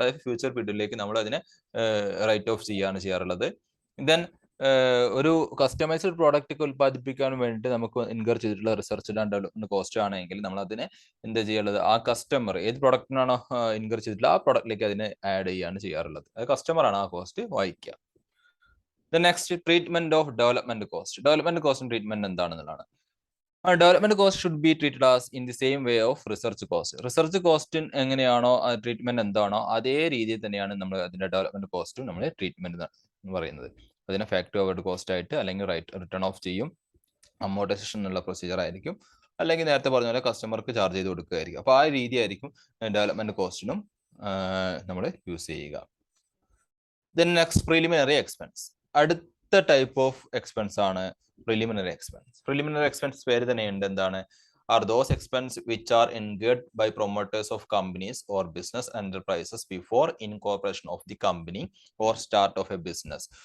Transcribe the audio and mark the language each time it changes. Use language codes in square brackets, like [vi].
[ml] അതായത് ഫ്യൂച്ചർ പീരീഡിലേക്ക് നമ്മൾ അതിനെ റൈറ്റ് ഓഫ് ചെയ്യാണ് ചെയ്യാറുള്ളത്. ദെൻ ഒരു കസ്റ്റമൈസ്ഡ് പ്രോഡക്റ്റ് ഉൽപ്പാദിപ്പിക്കാൻ വേണ്ടിയിട്ട് നമുക്ക് ഇൻകർ ചെയ്തിട്ടുള്ള റിസർച്ച് ആൻഡ് ഡെവലപ്മെന്റ് കോസ്റ്റ് ആണെങ്കിൽ നമ്മൾ അതിനെ എന്താ ചെയ്യാറുള്ളത്, ആ കസ്റ്റമർ ഏത് പ്രോഡക്റ്റിനാണോ ഇൻകർ ചെയ്തിട്ടുള്ള ആ പ്രോഡക്റ്റിലേക്ക് അതിനെ ആഡ് ചെയ്യാണ് ചെയ്യാറുള്ളത്. അത് കസ്റ്റമറാണ് ആ cost വഹിക്കുക. [en] The next, treatment of development cost. Development cost treatment [ml] എന്താണെന്നുള്ളതാണ്. [en] Development cost should be treated as in the same way of research cost. [ml] Research cost എങ്ങനെയാണോ ട്രീറ്റ്മെന്റ് എന്താണോ അതേ രീതിയിൽ തന്നെയാണ് നമ്മൾ അതിന്റെ ഡെവലപ്മെന്റ് കോസ്റ്റും നമ്മൾ ട്രീറ്റ്മെന്റ് എന്ന് പറയുന്നത്. അതിനെ ഫാക്ടറി ഓവർഹെഡ് കോസ്റ്റ് ആയിട്ട് അല്ലെങ്കിൽ റിട്ടേൺ ഓഫ് ചെയ്യും, അമോർട്ടൈസേഷൻ എന്നുള്ള പ്രൊസീജിയർ ആയിരിക്കും, അല്ലെങ്കിൽ നേരത്തെ പറഞ്ഞ പോലെ കസ്റ്റമർക്ക് ചാർജ് ചെയ്ത് കൊടുക്കുകയായിരിക്കും. അപ്പോൾ ആ രീതി ആയിരിക്കും ഡെവലപ്മെന്റ് കോസ്റ്റിനും നമ്മൾ യൂസ് ചെയ്യുക. [en] Then next, preliminary expense. [ml] അടുത്ത ടൈപ്പ് ഓഫ് എക്സ്പെൻസ് ആണ് പ്രിലിമിനറി എക്സ്പെൻസ്. പ്രിലിമിനറി എക്സ്പെൻസ് പേര് തന്നെ ഉണ്ട്, എന്താണ്? [en] Are those expenses which are incurred by promoters of companies or business enterprises before incorporation of the company or start of a business.